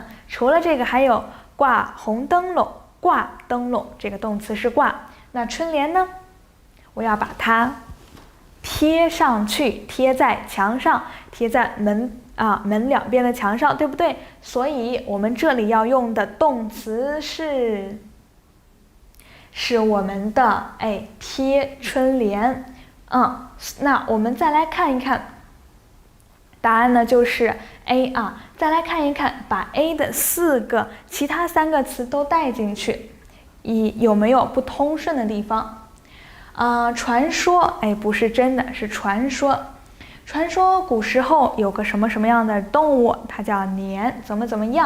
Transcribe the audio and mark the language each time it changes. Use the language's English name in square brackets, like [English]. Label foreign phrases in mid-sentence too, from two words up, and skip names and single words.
[Chinese] 除了這個，還有掛紅燈籠，掛燈籠這個動詞是掛。那春聯呢？我要把它貼上去，貼在牆上，貼在門兩邊的牆上，對不對？所以我們這裡要用的動詞是我們的貼春聯。那我們再來看一看，答案呢就是 A 啊。再來看一看，把 A 的其他3個詞都帶進去，有沒有不通順的地方？傳說，不是真的，是傳說。傳說古時候有個什麼樣的動物，它叫年，怎麼樣？